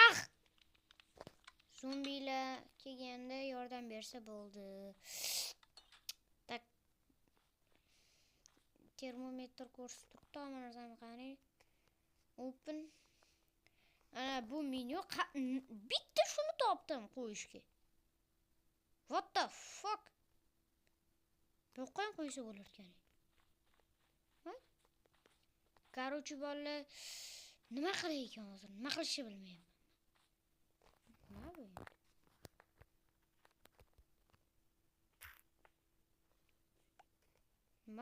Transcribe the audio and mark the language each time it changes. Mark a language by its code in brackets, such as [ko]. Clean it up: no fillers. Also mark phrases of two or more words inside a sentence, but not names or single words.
[uz] Zombilar kelganda yordam bersa bo'ldi. Tak. Termometr ko'rsatib turibdi, narsani qarang. Open. Ana bu menyu bitta shuni topdim qo'yishga. [en] What the fuck? [uz] To'qon qo'ysa bo'lar ekan. Qarochi bolalar, nima qilay ekan hozir? Nima qilishni bilmayapman. Nima bu? Nima?